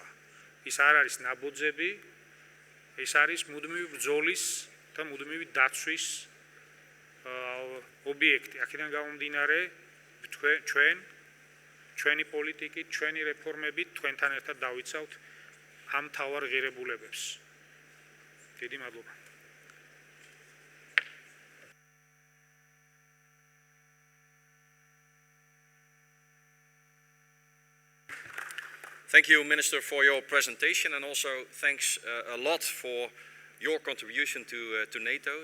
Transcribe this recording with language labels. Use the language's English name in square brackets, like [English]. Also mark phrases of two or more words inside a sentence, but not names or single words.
[Georgian] ის არ არის ნაბოძები, ეს არის მუდმივი ბრძოლის და მუდმივი დაცვის ობიექტი. აქედან გამომდინარე, ჩვენი პოლიტიკით, ჩვენი რეფორმებით თქვენთან ერთად დავიცავთ ამ მთავარ ღირებულებებს. დიდი მადლობა. [English] Thank you, Minister, for your presentation, and also thanks a lot for your contribution to NATO.